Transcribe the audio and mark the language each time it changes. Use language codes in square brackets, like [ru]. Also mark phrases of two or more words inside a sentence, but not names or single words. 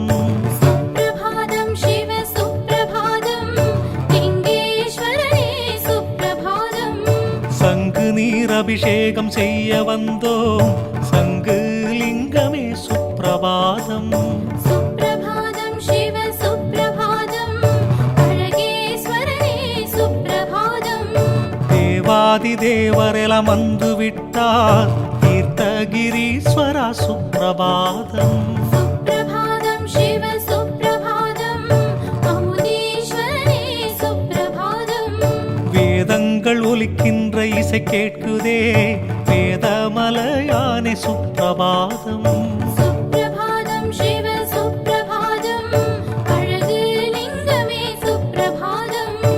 [sa] सुप्रभातं शिव सुप्रभातं लिङ्गेश्वरने सुप्रभातम् [ta] சங்கு நீர் அபிஷேகம் செய்ய வந்தோம் சங்கு லிங்கமே சுப்பிரபாதம் [sa] सुप्रभातं शिव सुप्रभातं अळगेश्वरने सुप्रभातम् [ta] தேவாதி தேவரெல்லாம் வந்து விட்டார் தீர்த்தகிரீஸ்வரா சுப்பிரபாதம் [sa] सुप्रभातं शिव सुप्रभातं अमुदीश्वरने सुप्रभातम् [ta] வேதங்கள் ஒலிக்கின்ற இசை கேட்குதே வேதமலையானே சுப்பிரபாதம் [sa] सुप्रभातं शिव सुप्रभातं अळगलिङ्गमे सुप्रभातम्